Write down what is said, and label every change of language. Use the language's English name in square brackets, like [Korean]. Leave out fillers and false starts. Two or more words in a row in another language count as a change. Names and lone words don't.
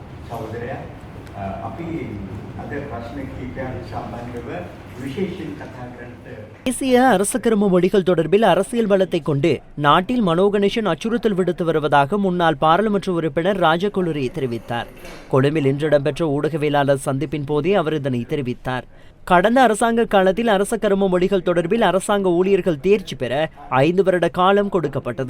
[Sinhala] සහෝදරයා අපි අද ප්‍රශ්න කීපයක් සම්බන්ධව විශේෂයෙන් කතා කරන්න. [Tamil] தேசிய அரச மொழிகள் தொடர்பில் அரசியல் பலத்தை கொண்டு நாட்டில் மனோ கணேசன் அச்சுறுத்தல் விடுத்து வருவதாக முன்னாள் பாராளுமன்ற உறுப்பினர் ராஜகொலுரி தெரிவித்தார். கொழும்பில் இன்று இடம்பெற்ற ஊடகவியலாளர் சந்திப்பின் போதே அவர் இதனை தெரிவித்தார். கடந்த அரசாங்க காலத்தில் அரச கரும மொழிகள் தொடர்பில் அரசாங்க ஊழியர்கள் தேர்ச்சி பெற 5 வருட காலம் கொடுக்கப்பட்டது.